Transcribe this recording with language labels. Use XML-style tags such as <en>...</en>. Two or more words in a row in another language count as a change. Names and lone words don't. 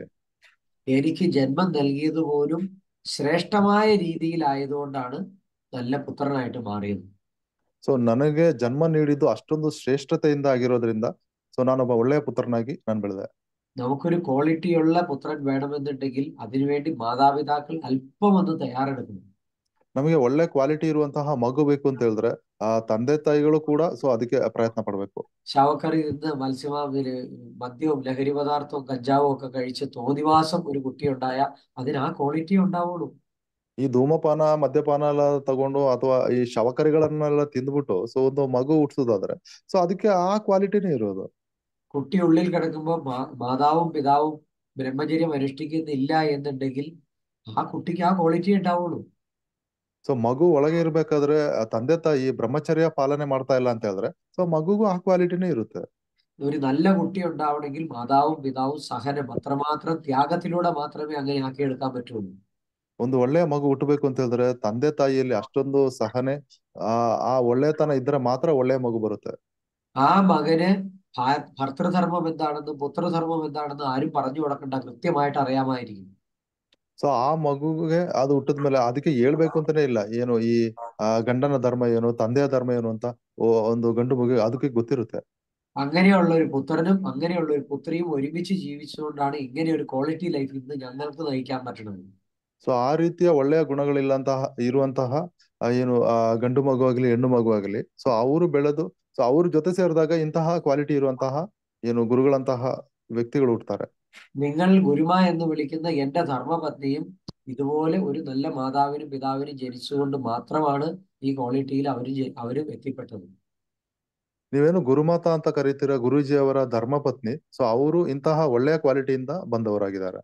<ml>എനിക്ക് ജന്മം നൽകിയത് പോലും ശ്രേഷ്ഠമായ രീതിയിലായതുകൊണ്ടാണ് നല്ല പുത്രനായിട്ട് മാറിയത്.</ml> <kn>ಸೊ ನನಗೆ ಜನ್ಮ ನೀಡಿದ್ದು ಅಷ್ಟೊಂದು ಶ್ರೇಷ್ಠತೆಯಿಂದ ಆಗಿರೋದ್ರಿಂದ, ಸೊ ನಾನೊಬ್ಬ ಒಳ್ಳೆಯ ಪುತ್ರನಾಗಿ ನಾನು ಬೆಳೆದೆ.</kn> <ml>നമുക്കൊരു ക്വാളിറ്റിയുള്ള പുത്രൻ വേണമെന്നുണ്ടെങ്കിൽ അതിനുവേണ്ടി മാതാപിതാക്കൾ അല്പം ഒന്ന് തയ്യാറെടുക്കണം.</ml> <kn>ನಮಗೆ ಒಳ್ಳೆ ಕ್ವಾಲಿಟಿ ಇರುವಂತಹ ಮಗು ಬೇಕು ಅಂತ ಹೇಳಿದ್ರೆ ತಂದೆ ತಾಯಿಗಳು ಕೂಡ ಸೊ ಅದಕ್ಕೆ ಪ್ರಯತ್ನ ಪಡ್ಬೇಕು.</kn> <ml>ശവക്കറി നിന്ന് മദ്യവും ലഹരി പദാർത്ഥവും കഞ്ചാവും ഒക്കെ കഴിച്ച് തോന്നിവാസം ഒരു കുട്ടി ഉണ്ടായാൽ അതിന് ആ ക്വാളിറ്റി ഉണ്ടാവുള്ളൂ.</ml> <kn>ಈ ಧೂಮಪಾನ ಮದ್ಯಪಾನ ಎಲ್ಲ ತಗೊಂಡು ಅಥವಾ ಈ ಶವಕರಿಗಳನ್ನೆಲ್ಲ ತಿಂದ್ಬಿಟ್ಟು ಸೊ ಒಂದು ಮಗು ಹುಟ್ಸೋದಾದ್ರೆ, ಸೊ ಅದಕ್ಕೆ ಆ ಕ್ವಾಲಿಟಿನೇ ಇರೋದು.</kn> <ml>കുട്ടി ഉള്ളിൽ കിടക്കുമ്പോൾ മാതാവും പിതാവും ബ്രഹ്മചര്യം അനുഷ്ഠിക്കുന്നില്ല എന്നുണ്ടെങ്കിൽ ആ കുട്ടിക്ക് ആ ക്വാളിറ്റി ഉണ്ടാവുള്ളൂ.</ml> <kn>ಸೊ ಮಗು ಒಳಗೆ ಇರ್ಬೇಕಾದ್ರೆ ತಂದೆ ತಾಯಿ ಬ್ರಹ್ಮಚರ್ಯ ಪಾಲನೆ ಮಾಡ್ತಾ ಇಲ್ಲ ಅಂತ ಹೇಳಿದ್ರೆ, ಸೊ ಮಗುಗೂ ಆ ಕ್ವಾಲಿಟಿನೇ ಇರುತ್ತೆ.</kn> <ml>ഒരു നല്ല കുട്ടി ഉണ്ടാവണമെങ്കിൽ മാതാവും പിതാവും സഹനം, അത്രമാത്രം ത്യാഗത്തിലൂടെ മാത്രമേ അങ്ങനെ ആക്കിയെടുക്കാൻ പറ്റുള്ളൂ.</ml> <kn>ಒಂದು ಒಳ್ಳೆಯ ಮಗು ಹುಟ್ಟಬೇಕು ಅಂತ ಹೇಳಿದ್ರೆ ತಂದೆ ತಾಯಿಯಲ್ಲಿ ಅಷ್ಟೊಂದು ಸಹನೆ, ಆ ಒಳ್ಳೆತನ ಇದ್ರೆ ಮಾತ್ರ ಒಳ್ಳೆಯ ಮಗು ಬರುತ್ತೆ.</kn> <ml>ആ മകന് ഭർതൃധർമ്മം എന്താണെന്നും പുത്രധർമ്മം എന്താണെന്നും ആരും പറഞ്ഞു കൊടുക്കണ്ട, കൃത്യമായിട്ട് അറിയാമായിരിക്കും.</ml> <kn>ಸೊ ಆ ಮಗುಗೆ ಅದು ಹುಟ್ಟಿದ್ಮೇಲೆ ಅದಕ್ಕೆ ಹೇಳ್ಬೇಕು ಅಂತಾನೆ ಇಲ್ಲ, ಏನು ಈ ಗಂಡನ ಧರ್ಮ ಏನು, ತಂದೆಯ ಧರ್ಮ ಏನು ಅಂತ ಒಂದು ಗಂಡು ಮಗು ಅದಕ್ಕೆ ಗೊತ್ತಿರುತ್ತೆ.</kn> <ml>അങ്ങനെയുള്ള ഒരു പുത്രനും അങ്ങനെയുള്ള ഒരു പുത്രിയും ഒരുമിച്ച് ജീവിച്ചുകൊണ്ടാണ് ഇങ്ങനെ ഒരു</ml> <en>quality life</en> <ml>ഇന്ന് ഞങ്ങൾക്ക് നയിക്കാൻ പറ്റണത്.</ml> <kn>ಸೊ ಆ ರೀತಿಯ ಒಳ್ಳೆಯ ಇರುವಂತಹ ಏನು ಗಂಡು ಮಗು ಆಗ್ಲಿ ಹೆಣ್ಣು ಮಗು ಆಗ್ಲಿ, ಸೊ ಅವರು ಬೆಳೆದು ಸೊ ಅವ್ರ ಜೊತೆ ಸೇರಿದಾಗ ಇಂತಹ ಕ್ವಾಲಿಟಿ ಇರುವಂತಹ ಏನು ಗುರುಗಳಂತಹ ವ್ಯಕ್ತಿಗಳು ಹುಟ್ಟುತ್ತಾರೆ.</kn> <ml>നിങ്ങൾ ഗുരുമ എന്ന് വിളിക്കുന്ന എന്റെ ധർമ്മപത്നിയും ഇതുപോലെ ഒരു നല്ല മാതാവിനും പിതാവിനും ജനിച്ചുകൊണ്ട് മാത്രമാണ് ഈ ക്വാളിറ്റിയിൽ അവരും എത്തിപ്പെട്ടത്.</ml> <kn>ನೀವೇನು ಗುರುಮಾತಾ ಅಂತ ಕರೀತೀರ ಗುರೂಜಿ ಅವರ ಧರ್ಮಪತ್ನಿ, ಸೊ ಅವರು ಇಂತಹ ಒಳ್ಳೆಯ ಕ್ವಾಲಿಟಿಯಿಂದ ಬಂದವರಾಗಿದ್ದಾರೆ.</kn>